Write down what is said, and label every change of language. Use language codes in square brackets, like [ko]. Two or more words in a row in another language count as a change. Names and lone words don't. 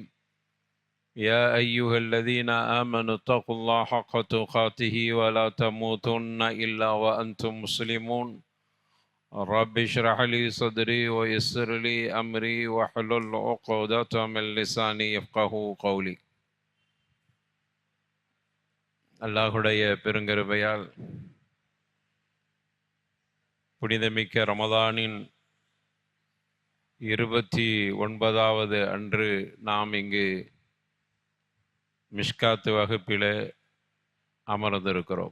[ar] يا أيها الذين آمنوا اتقوا الله حق تقاته ولا تموتن إلا وأنتم مسلمون. رب اشرح لي صدري ويسر لي أمري واحلل عقدة من لساني يفقهوا قولي. [ta] அல்லாஹுடைய பெருங்கருபையால் புனிதமிக்க ரமதானின் 29வது அன்று நாம் இங்கு மிஷ்காத்து வகுப்பிலே அமர்ந்திருக்கிறோம்.